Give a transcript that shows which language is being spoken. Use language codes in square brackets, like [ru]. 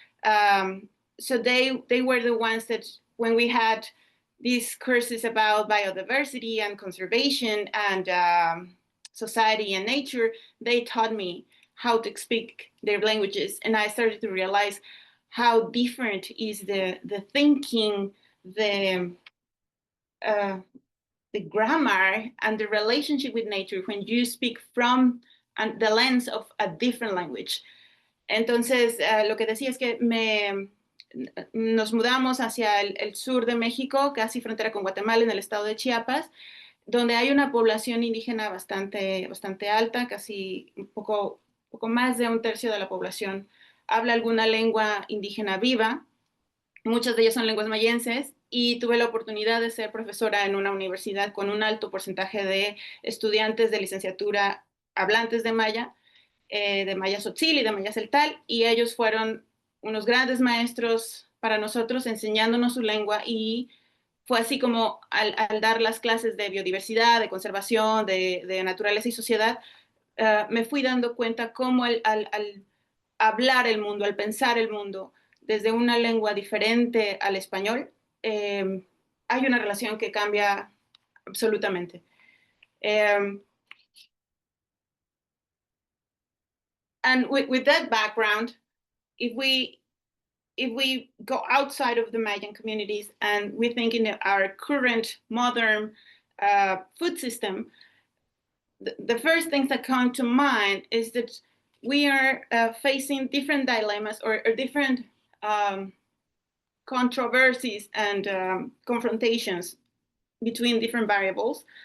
[en] So they were the ones that when we had these courses about biodiversity and conservation and society and nature, they taught me how to speak their languages. And I started to realize how different is the thinking, the grammar, and the relationship with nature when you speak from the lens of a different language. [es] Entonces, lo que decía es que nos mudamos hacia el sur de México, casi frontera con Guatemala, en el estado de Chiapas, donde hay una población indígena bastante alta, casi un poco más de un tercio de la población habla alguna lengua indígena viva. Muchas de ellas son lenguas mayenses y tuve la oportunidad de ser profesora en una universidad con un alto porcentaje de estudiantes de licenciatura hablantes de Maya Tzotzil y de Maya Celtal, y ellos fueron unos grandes maestros para nosotros enseñándonos su lengua, y fue así como al dar las clases de biodiversidad, de conservación, de naturaleza y sociedad, me fui dando cuenta cómo al hablar el mundo, al pensar el mundo desde una lengua diferente al español, hay una relación que cambia absolutamente. [en] And with that background, if we go outside of the Mayan communities and we think in our current modern food system, the first things that come to mind is that we are facing different dilemmas or different controversies and confrontations between different variables.